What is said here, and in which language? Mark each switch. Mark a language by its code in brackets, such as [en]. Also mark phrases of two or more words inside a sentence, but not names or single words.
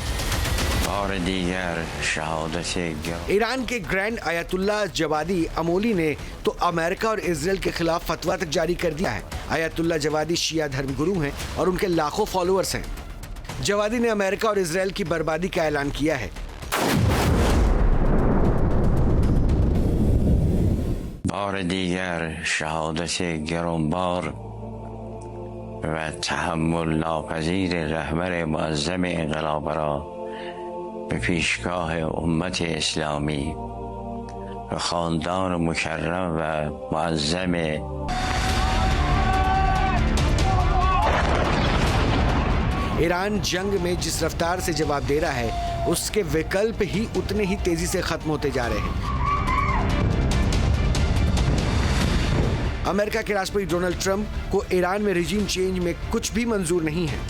[hi] ईरान के ग्रैंड आयतुल्ला जवादी अमोली ने तो अमेरिका और इजराइल के खिलाफ फतवा तक जारी कर दिया है। आयतुल्ला जवादी शिया धर्मगुरु हैं और उनके लाखों फॉलोअर्स हैं। जवादी ने अमेरिका और इजराइल की बर्बादी का ऐलान किया है। [fa] بار دیگر شهادت گرانبار و تحمل ناپذیر رهبر معظم انقلاب را به پیشگاه امت اسلامی و خاندان مکرم و معظم [hi] ईरान जंग में जिस रफ्तार से जवाब दे रहा है, उसके विकल्प ही उतने ही तेजी से खत्म होते जा रहे हैं। अमेरिका के राष्ट्रपति डोनाल्ड ट्रंप को ईरान में [en] regime change [hi] में कुछ भी मंजूर नहीं है।